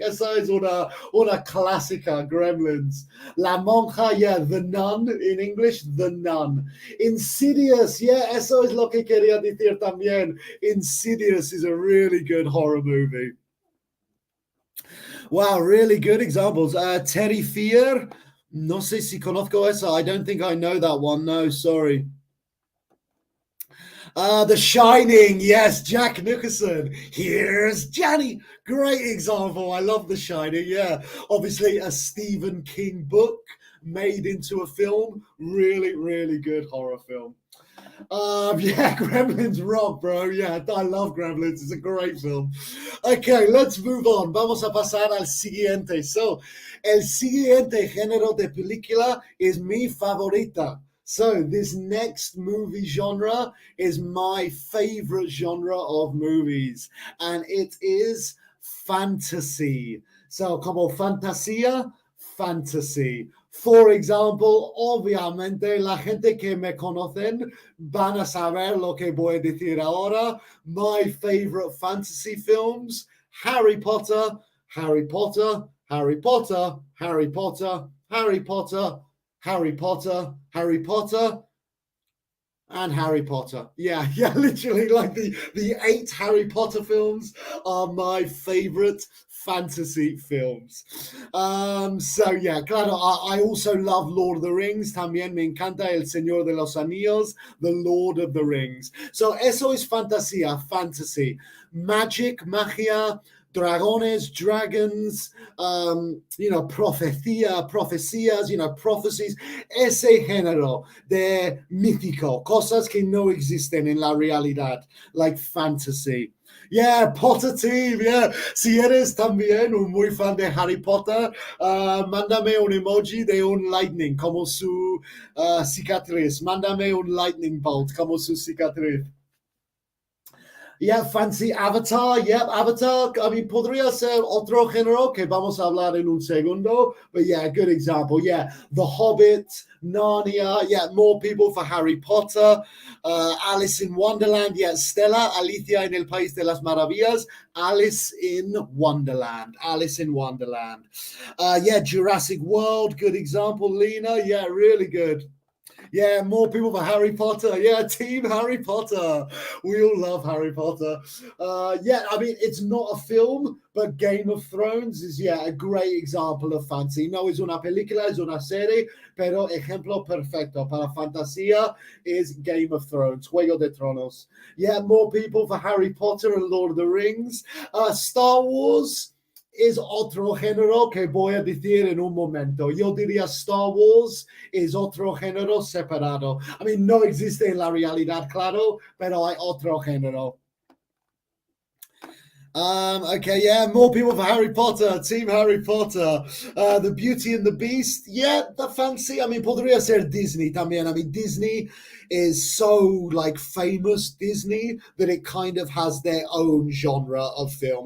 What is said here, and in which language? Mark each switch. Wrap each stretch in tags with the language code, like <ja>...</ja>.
<es>Esa es una clásica, Gremlins.</es> <en>La Monja, yeah, The Nun in English, The Nun.</en> <es>Insidious, yeah, eso es lo que quería decir también.</es> <en>Insidious is a really good horror movie. Wow, really good examples.</en> <es>Terry Fear, no sé si conozco esa.</es> <en>I don't think I know that one. No, sorry. The Shining, yes, Jack Nicholson. Here's Johnny. Great example. I love The Shining. Yeah, obviously a Stephen King book made into a film. Really, really good horror film. Yeah, Gremlins rock, bro. Yeah, I love Gremlins. It's a great film. Okay, let's move on.</en> <es>Vamos a pasar al siguiente. So, el siguiente género de película es mi favorita.</es> <en>So, this next movie genre is my favorite genre of movies, and it is fantasy.</en> <es>So, como fantasía, fantasy.</es> <en>For example,</en> <es>obviamente, la gente que me conocen van a saber lo que voy a decir ahora.</es> <en>My favorite fantasy films: Harry Potter, Harry Potter, Harry Potter, Harry Potter, Harry Potter, Harry Potter, Harry Potter, and Harry Potter. Yeah, yeah, literally like the 8 Harry Potter films are my favorite fantasy films. So yeah, claro, I also love Lord of the Rings.</en> <es>También me encanta El Señor de los Anillos, The Lord of the Rings. So eso es fantasía, fantasy. Magic, magia, dragones, dragons, profecías, prophecies, ese género de mítico, cosas que no existen en la realidad, like fantasy.</es> <en>Yeah, Potter Team, yeah.</en> <es>Si eres también un muy fan de Harry Potter, mándame un emoji de un lightning como su cicatriz. Mándame un lightning bolt como su cicatriz.</es> <en>Yeah, fancy Avatar. Yep, Avatar. I mean,</en> <es>podría ser otro género que vamos a hablar en un segundo.</es> <en>But yeah, good example. Yeah, The Hobbit, Narnia. Yeah, more people for Harry Potter. Alice in Wonderland. Yeah, Stella, Alicia en el País de las Maravillas. Alice in Wonderland. Alice in Wonderland. Yeah, Jurassic World. Good example, Lena. Yeah, really good. Yeah, more people for Harry Potter. Yeah, Team Harry Potter. We all love Harry Potter. Yeah, I mean, it's not a film, but Game of Thrones is, yeah, a great example of fantasy.</en> <es>No es una película, es una serie, pero ejemplo perfecto para fantasía is Game of Thrones, Juego de Tronos.</es> <en>Yeah, more people for Harry Potter and Lord of the Rings.</en> <es>Star Wars es otro género que voy a decir en un momento. Yo diría Star Wars es otro género separado.</es> <en>I mean,</en> <es>no existe en la realidad, claro, pero hay otro género.</es> <en>Okay, yeah, more people for Harry Potter, Team Harry Potter. The Beauty and the Beast, yeah, the fancy. I mean,</en> <es>podría ser Disney también.</es> <en>I mean, Disney is so like famous Disney that it kind of has their own genre of film.</en>